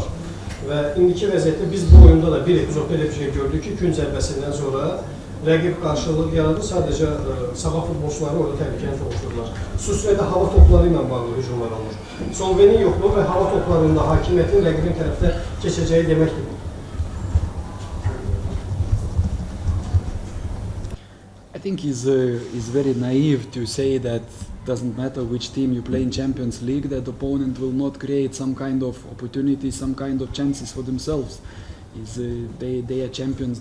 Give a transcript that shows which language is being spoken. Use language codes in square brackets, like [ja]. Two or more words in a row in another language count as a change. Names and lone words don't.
[az] Və indiki vəziyyətdə biz bu oyunda da bir epizodda elə bir şey gördük ki, gün zərbəsindən sonra rəqib qarşılıq yaradır, sadəcə sabah futbolçuları orada təhlükəni soğuşdururlar. Xüsusilə də hava topları ilə bağlı hücumlar olur. Solvenin yoxluğu və hava toplarında hakimiyyətin rəqibin tərəfdə keçəcəyi deməkdir. [en] I think it's very naive to say that doesn't matter which team you play in Champions League, that opponent will not create some kind of opportunity, some kind of chances for themselves. They are champions.